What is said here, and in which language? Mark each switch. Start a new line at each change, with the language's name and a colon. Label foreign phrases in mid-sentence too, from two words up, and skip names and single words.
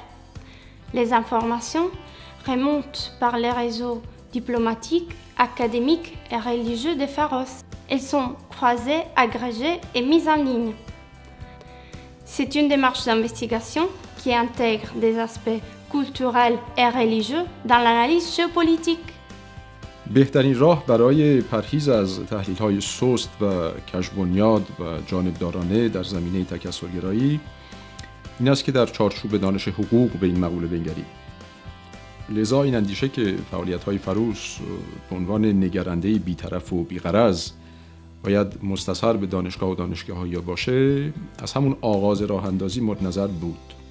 French: Les informations remontent par les réseaux diplomatiques, académiques et religieux de Pharos. Elles sont croisées, agrégées et mises en ligne. C'est une démarche d'investigation qui intègre des aspects culturels et religieux dans l'analyse géopolitique.
Persian: بهترین راه برای پرهیز از تحلیل‌های سست و کژبنیاد و جانبدارانه در زمینه تکثرگرایی این است که در چارچوب دانش حقوق به این مقوله بنگریم. لذا این اندیشه که فعالیت‌های فروس به عنوان نگرنده بی‌طرف و بی‌غرض باید مستصحر به دانشگاه و دانشگاه‌های باشه، از همون آغاز راه‌اندازی مورد نظر بود.